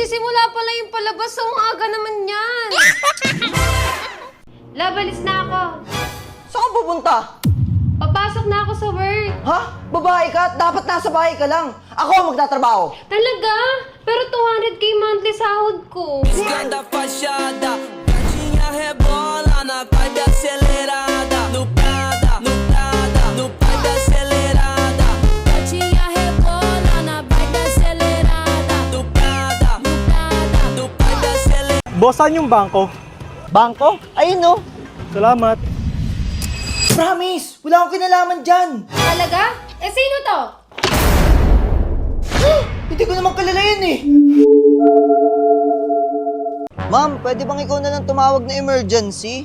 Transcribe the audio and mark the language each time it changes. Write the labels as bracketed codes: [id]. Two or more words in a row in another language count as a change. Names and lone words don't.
[tl] Nasisimula pala yung palabas. So, ang aga naman yan. Love, alis na ako. Saan ka pupunta? Papasok na ako sa work. Ha? Babae ka at dapat nasa bahay ka lang. Ako ang magtatrabaho. Talaga? Pero 200k monthly sahod ko. [pt] Esquenta a fachada, gatinha rebola na vibe acelerada. No Prada, no Prada, no vibe acelerada. Gatinha rebola na vibe acelerada. No Prada, no Prada, no vibe acelerada. [tl] Boss, saan yung bangko? Bangko? Ayun no. Salamat. [en] Promise! [tl] Wala akong kinalaman dyan. Talaga? Eh, sino to? Hindi ko naman kilala yun eh. Ma'am, pwede bang ikaw na lang tumawag na emergency?